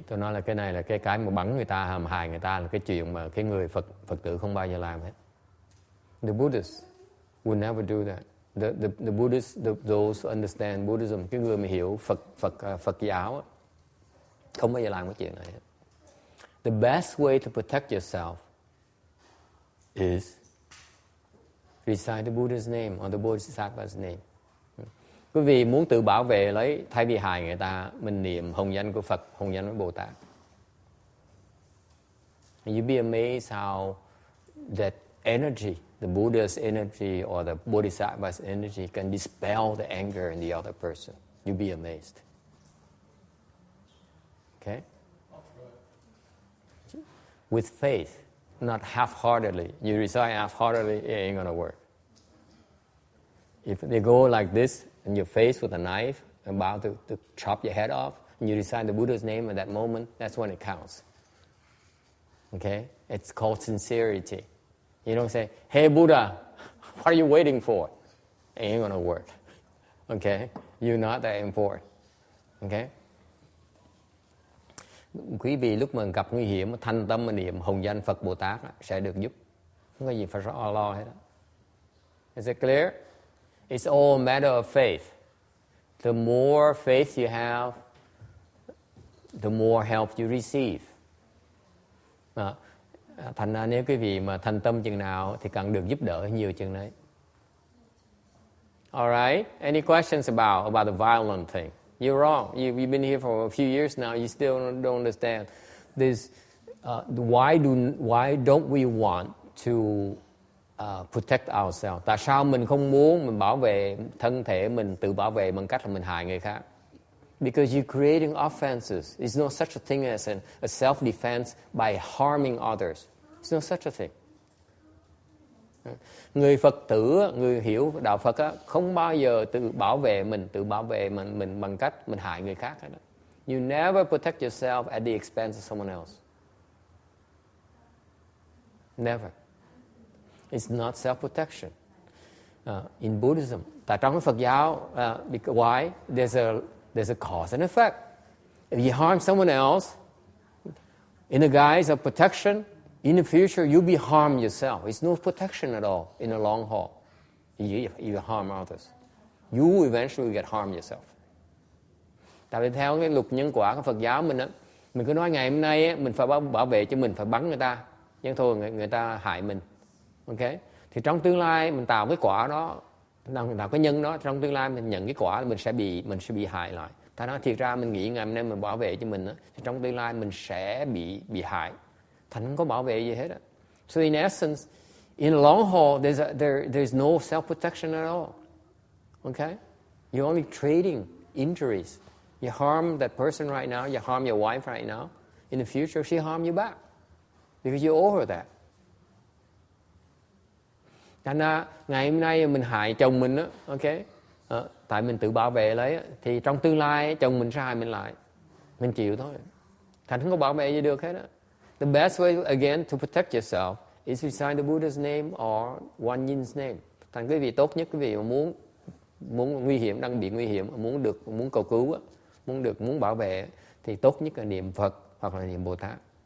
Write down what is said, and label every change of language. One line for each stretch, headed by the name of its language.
Vietnamese: Tôi nói là cái này là cái mà bắn người ta, hãm hại người ta là cái chuyện mà cái người Phật tử không bao giờ làm hết.
English: The Buddhists would never do that. The Buddhists, those who understand Buddhism,
Vietnamese: cái người mà hiểu Phật giáo không bao giờ làm cái chuyện này.
English: The best way to protect yourself is recite the Buddha's name or the Bodhisattva's name.
Vietnamese: Quý vị muốn tự bảo vệ lấy, thay vì hại người ta, mình niệm hồng danh của Phật, hồng danh của Bồ Tát.
English: And you'd be amazed how that energy, the Buddha's energy or the Bodhisattva's energy can dispel the anger in the other person. You'll be amazed. Okay? With faith, not half-heartedly. You recite half-heartedly, it ain't gonna work. If they go like this, and you're faced with a knife, about to chop your head off, and you recite the Buddha's name at that moment, that's when it counts. Okay? It's called sincerity. You don't say, hey Buddha, what are you waiting for? It ain't gonna work. Okay? You're not that important. Okay?
Vietnamese: Quý vị lúc mà gặp nguy hiểm, thanh tâm mà niệm hồng danh Phật Bồ Tát sẽ được giúp. Không có gì phải lo hết.
English: Is it clear? It's all a matter of faith. The more faith you have, the more help you receive.
Vietnamese: Thành ra nếu quý vị mà thành tâm chừng nào thì cần được giúp đỡ nhiều chừng đấy.
English: Alright? Any questions about the violent thing? You're wrong. You've been here for a few years now. You still don't understand. Why don't we want to protect ourselves?
Vietnamese: Tại sao mình không muốn mình bảo vệ thân thể mình, tự bảo vệ bằng cách là mình hại người khác?
English: Because you're creating offenses. There's no such a thing as a self-defense by harming others. There's no such a thing.
Vietnamese: Người Phật tử, người hiểu đạo Phật không bao giờ tự bảo vệ mình bằng cách mình hại người khác hết.
English: You never protect yourself at the expense of someone else. Never. It's not self-protection. In Buddhism,
Vietnamese: tại trong cái Phật giáo,
English: why? There's a cause and effect. If you harm someone else, in the guise of protection, in the future you'll be harmed yourself. It's no protection at all in the long haul. You harm others. You eventually get harmed yourself.
Vietnamese: Tại vì theo cái luật nhân quả của Phật giáo mình cứ nói ngày hôm nay mình phải bảo vệ cho mình, phải bắn người ta, nhưng thôi người ta hại mình. Okay? Thì trong tương lai mình tạo cái quả đó, tạo cái nhân đó, trong tương lai mình nhận cái quả là mình sẽ bị hại lại. Ta nói thiệt ra mình nghĩ ngày hôm nay mình bảo vệ cho mình thì trong tương lai mình sẽ bị hại. Thành không có bảo vệ gì hết.
English: So in essence, in the long haul, there's no self-protection at all. Okay? You're only trading injuries. You harm that person right now, you harm your wife right now. In the future, she harm you back. Because you owe her that.
Vietnamese: Thành ra ngày hôm nay mình hại chồng mình okay? Tại mình tự bảo vệ lấy thì trong tương lai chồng mình sẽ hại mình lại. Mình chịu thôi. Thành không có bảo vệ gì được hết.
English: The best way again to protect yourself is to recite the Buddha's name or One Yin's name.
Vietnamese: Thành quý vị tốt nhất, quý vị mà muốn nguy hiểm, đang bị nguy hiểm, muốn cầu cứu, muốn bảo vệ thì tốt nhất là niệm Phật hoặc là niệm Bồ Tát.